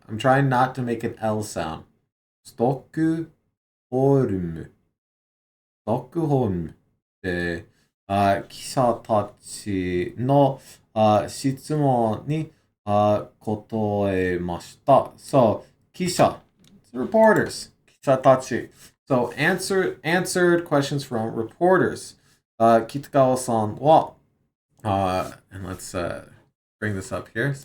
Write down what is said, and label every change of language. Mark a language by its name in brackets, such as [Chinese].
[English] I'm trying not to make an L sound. Stockholm. [Japanese] Stockholm で、記者たちの質問に答えました。 [English] So, 記者, reporters, 記者たち. So, answered questions from reporters. Kitagawa-san wa, and let's bring this up here.